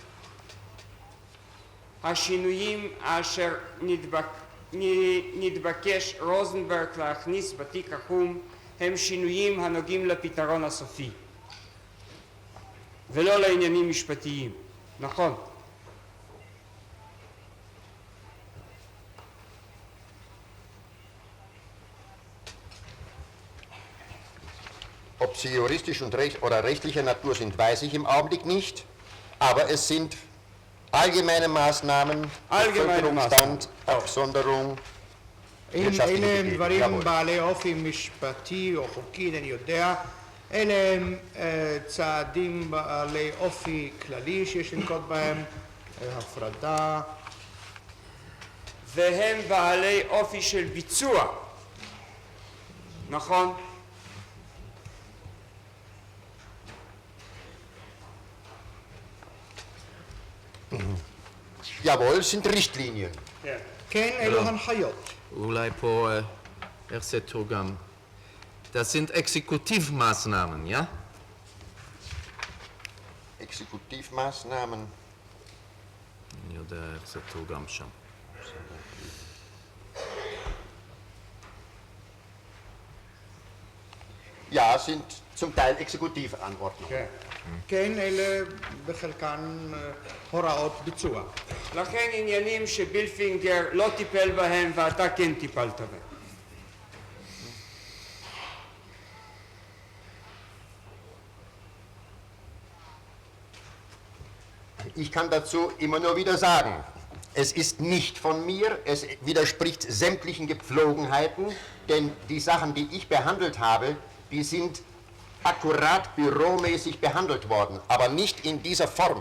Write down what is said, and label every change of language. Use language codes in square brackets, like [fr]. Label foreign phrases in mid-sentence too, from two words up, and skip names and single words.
[he] השינויים אשר נתבקש רוזנברג להכניס בתיק החום הם שינויים הנוגעים לפתרון הסופי ולא לעניינים משפטיים, נכון? [de] Ob sie juristisch oder rechtlicher Natur sind, weiß ich im Augenblick nicht, aber es sind allgemeine Maßnahmen, Bevölkerungsstand, Absonderung, [he] אלה הם דברים בעלי אופי משפטי או חוקי, אני יודע. אלה הם צעדים בעלי אופי כללי שיש לנקוט בהם, הפרדה. והם בעלי אופי של ביצוע, נכון? [de] Jawohl, sind Richtlinien. [he] כן, אלו הנחיות. אולי פה, איך זה תורגם? [de] Das sind Exekutivmaßnahmen, ja? Exekutivmaßnahmen. [he] אני יודע איך זה תורגם שם. [de] Ja, sind zum Teil Exekutivanordnungen. [he] כן. כן, אלה בחלקן הוראות ביצוע. לכן עניינים שבילפינגר לא טיפל בהם ואתה כן טיפלת בהם. [de] Ich kann dazu immer nur wieder sagen, es ist nicht von mir, es widerspricht sämtlichen Gepflogenheiten, denn die Sachen, die ich behandelt habe, die sind akkurat büromäßig behandelt worden, aber nicht in dieser Form.